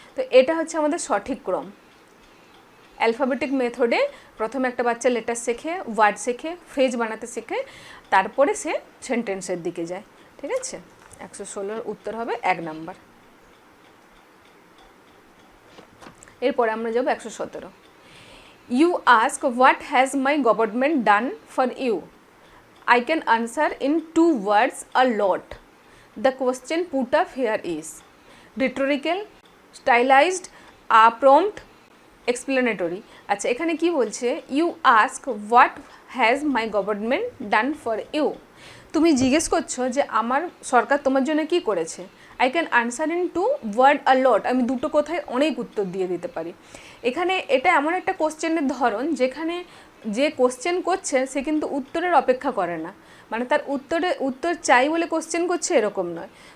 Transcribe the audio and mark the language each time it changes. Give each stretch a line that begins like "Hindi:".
Bangla: তো এটা হচ্ছে আমাদের সঠিক ক্রম। অ্যালফাবেটিক মেথডে প্রথমে একটা বাচ্চা লেটার শেখে, ওয়ার্ড শেখে, ফ্রেজ বানাতে শেখে, তারপরে সে সেন্টেন্সের দিকে যায়, ঠিক আছে? 116 উত্তর হবে 1 নাম্বার। এরপরে আমরা যাব
English: 117। You ask what has my government done for you. I can answer in 2 words a lot. The question put up here is rhetorical, stylized, prompt, explanatory.
Bangla: আচ্ছা, এখানে কি বলছে?
English: You ask what has my government done for you.
Bangla: তুমি জিজ্ঞেস করছো যে আমার সরকার তোমার জন্য কি করেছে।
English: I can answer in 2 word a lot.
Bangla: আমি দুটো কথায় অনেক উত্তর দিয়ে দিতে পারি। এখানে এটা এমন একটা কোশ্চেনের ধরন, যেখানে যে কোশ্চেন করছে সে কিন্তু উত্তরের অপেক্ষা করে না, মানে তার উত্তর চাই বলে কোশ্চেন করছে এরকম নয়।